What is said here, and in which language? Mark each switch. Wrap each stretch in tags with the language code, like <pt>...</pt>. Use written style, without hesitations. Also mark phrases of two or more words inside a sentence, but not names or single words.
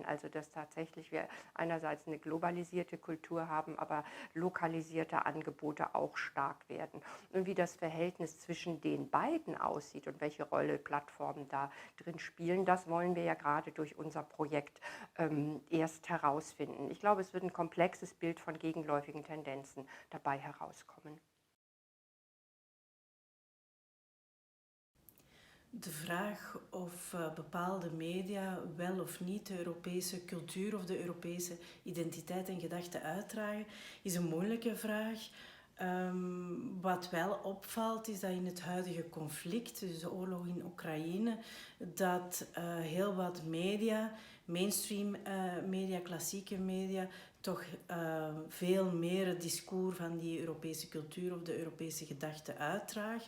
<de>Also dass tatsächlich wir einerseits eine globalisierte Kultur haben, aber lokalisierte Angebote auch stark werden. Und wie das Verhältnis zwischen den beiden aussieht und welche Rolle Plattformen da drin spielen, das wollen wir ja gerade durch unser Projekt erst herausfinden. Ich glaube, es wird ein komplexes Bild von gegenläufigen Tendenzen dabei herauskommen.</de> <nl>De vraag of bepaalde media wel of niet de Europese cultuur of de Europese identiteit en gedachten uitdragen, is een moeilijke vraag. Wat wel opvalt is dat in het huidige conflict, dus de oorlog in Oekraïne, dat heel wat media, mainstream media, klassieke media, toch veel meer het discours van die Europese cultuur of de Europese gedachten uitdragen.</nl>